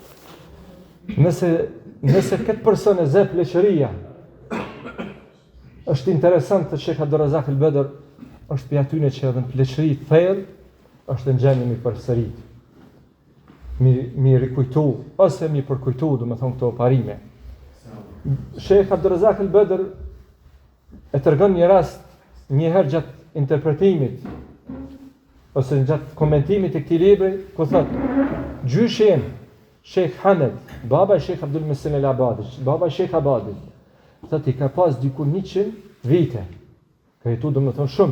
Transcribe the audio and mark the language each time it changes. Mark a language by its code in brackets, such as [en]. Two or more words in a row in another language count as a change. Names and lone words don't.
[sq] Nëse këtë person e zë pleqëria, është interesant të Sheikh Abdulrazak al-Badr është për atyne që edhe në pleqëri thellë është në gjendje mi përsërit, mi rikujtu, ose mi përkujtu, do me thonë këto parime. Sheikh Abdulrazak al-Badr e tregon një rast njëherë gjatë interpretimit, ose gjatë komentimit e këtij libri, ku thotë, gjyshin Sheikh Hamed, baba e Sheikh Abdul Muhsin al-Abadi, baba e Sheikh Abadi, thotë i ka pas diku 100 vite, ka jetu do me thonë shumë.